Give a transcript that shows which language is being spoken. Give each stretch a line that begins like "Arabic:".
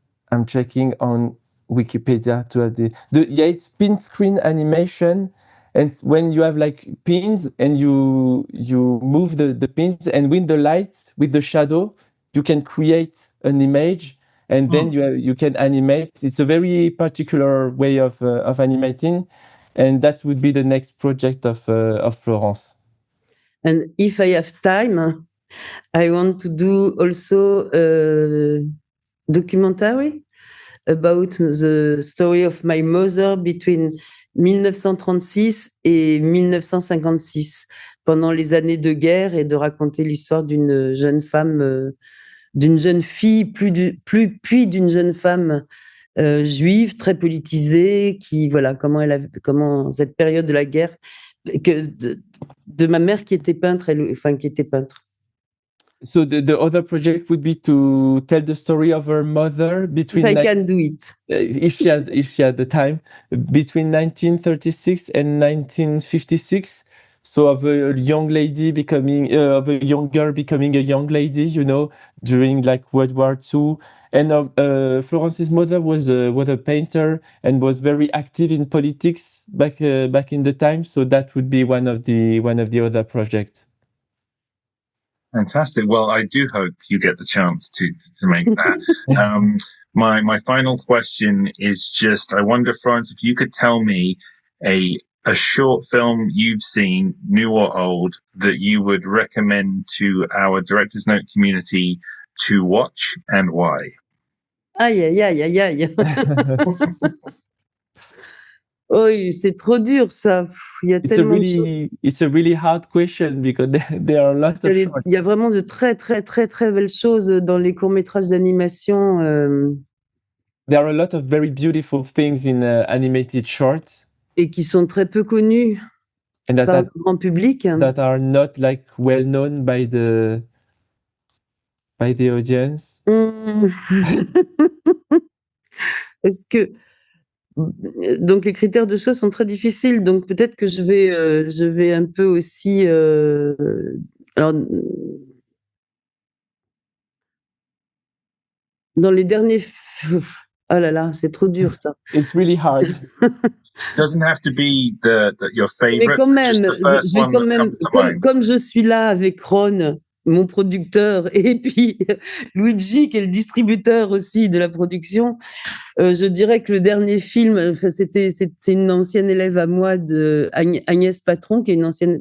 English: I'm checking on Wikipedia to add it's pin screen animation, and when you have like pins and you move the pins, and with the lights, with the shadow, you can create an image, and then you can animate. It's a very particular way of animating, and that would be the next project of Florence. And if I have time, I want to do also a documentary about the story of my mother between 1936
French: et 1956, pendant les années de guerre, et de raconter l'histoire d'une jeune femme, d'une jeune fille, puis d'une jeune femme juive très politisée, qui voilà comment cette période de la guerre, de ma mère qui était peintre, qui était peintre.
English: So the other project would be to tell the story of her mother between. If I can do it. If she had the time, between 1936 and 1956. So of a young lady becoming of a young girl becoming a young lady, during like World War II. And Florence's mother was a painter and was very active in politics back in the time. So that would be one of the other projects. Fantastic. Well, I do hope you get the chance to make that. My final question is just, I wonder, Florence, if you could tell me a short film you've seen, new or old, that you would recommend to our Director's Note community to watch, and why? Aïe, aïe, aïe, aïe, aïe.
French: Oui, c'est trop dur, ça. Il y a tellement de choses.
English: It's a really hard question because there are a lot of.
French: Il y a vraiment de très, très, très, très belles choses dans les courts-métrages d'animation.
English: There are a lot of very beautiful things in animated shorts.
French: Et qui sont très peu connus par le grand public.
English: That are not like well known by the audience.
French: Est-ce que donc les critères de choix sont très difficiles, donc peut-être que je vais un peu aussi alors dans les derniers oh là là, c'est trop dur ça.
English: It's really hard. Doesn't have to be your favorite.
French: Mais quand même,
English: just the first
French: je vais quand même, comme je suis là avec Ron, mon producteur, et puis Luigi, qui est le distributeur aussi de la production, je dirais que le dernier film, enfin, c'est une ancienne élève à moi, Agnès Patron, qui est une ancienne.